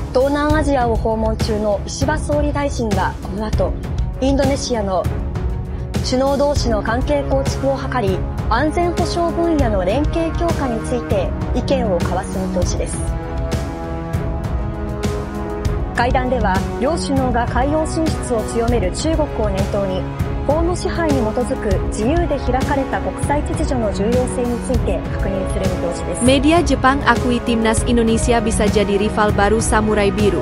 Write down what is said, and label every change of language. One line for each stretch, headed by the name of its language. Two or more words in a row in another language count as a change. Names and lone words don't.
Japanese: 南アジアを訪問中の石破総理大臣がこの後、インドネシアの首脳同士の関係構築を図り、安全保障分野の連携強化について意見を交わす見通しです。会談では、両首脳が海洋進出を強める中国を念頭に、法の支配に基づく自由で開かれた国際秩序の重要性について確認する見通しです。
Indonesian: Media Jepang akui Timnas Indonesia bisa jadi rival baru Samurai Biru.